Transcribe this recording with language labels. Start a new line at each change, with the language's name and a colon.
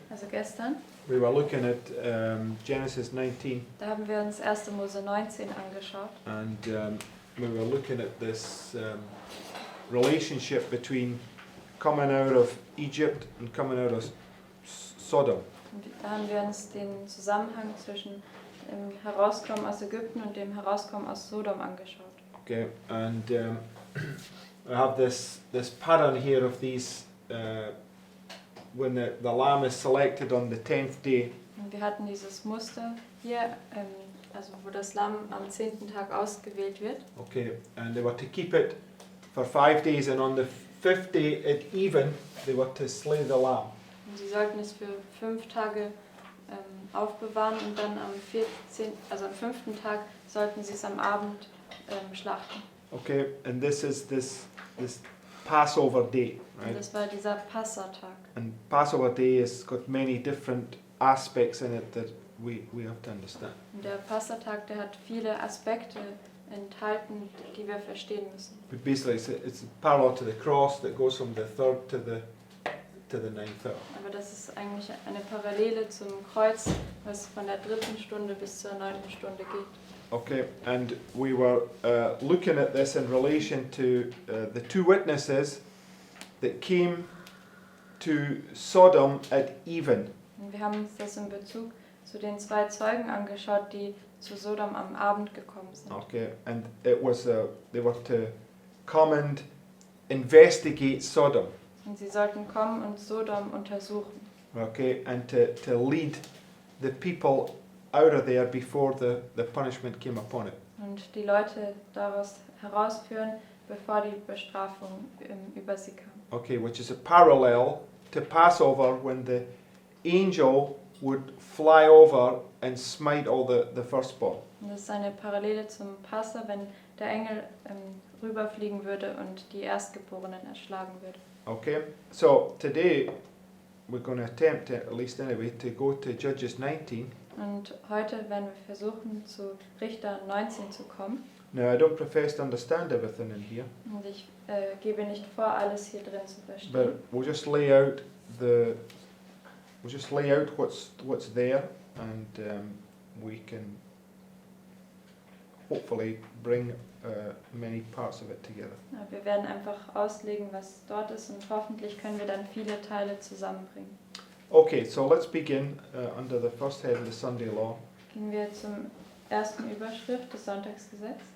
German: Also gestern,
English: we were looking at Genesis 19,
German: da haben wir uns 1. Mose 19 angeschaut.
English: and we were looking at this relationship between coming out of Egypt and coming out of Sodom.
German: Und da haben wir uns den Zusammenhang zwischen dem Herauskommen aus Ägypten und dem Herauskommen aus Sodom angeschaut.
English: Okay, and I have this pattern here of these when the lamb is selected on the 10th day.
German: Und wir hatten dieses Muster hier, also wo das Lamm am 10. Tag ausgewählt wird.
English: Okay, and they were to keep it for 5 days, and on the 5th day at even, they were to slay the lamb.
German: Und sie sollten es für 5 Tage aufbewahren und dann am 5. Tag sollten sie es am Abend schlachten.
English: Okay, and this is this Passover day,
German: Und
English: right?
German: das war dieser Passatag.
English: And Passover day has got many different aspects in it that we have to understand.
German: Und der Passatag, der hat viele Aspekte enthalten, die wir verstehen müssen.
English: But basically, it's parallel to the cross that goes from the 3rd to the 9th hour.
German: Aber das ist eigentlich eine Parallele zum Kreuz, was von der 3. Stunde bis zur 9. Stunde geht.
English: Okay, and we were looking at this in relation to the 2 witnesses that came to Sodom at even.
German: Und wir haben uns das in Bezug zu den 2 Zeugen angeschaut, die zu Sodom am Abend gekommen sind.
English: Okay, and it was they were to come and investigate Sodom.
German: Und sie sollten kommen und Sodom untersuchen.
English: Okay, and to lead the people out of there before the punishment came upon it.
German: Und die Leute daraus herausführen, bevor die Bestrafung über sie kam.
English: Okay, which is a parallel to Passover when the angel would fly over and smite all the firstborn.
German: Und das ist eine Parallele zum Passa, wenn der Engel rüberfliegen würde und die Erstgeborenen erschlagen würde.
English: Okay, so today we're going to attempt, at least anyway, to go to Judges 19.
German: Und heute werden wir versuchen, zu Richter 19 zu kommen.
English: Now, I don't profess to understand everything in here,
German: Und ich gebe nicht vor, alles hier drin zu
English: but
German: verstehen.
English: we'll just lay out what's there, and we can hopefully bring many parts of it together.
German: Ja, wir werden einfach auslegen, was dort ist, und hoffentlich können wir dann viele Teile zusammenbringen.
English: Okay, so let's begin under the first head of the Sunday Law.
German: Gehen wir zum ersten Überschrift des Sonntagsgesetzes.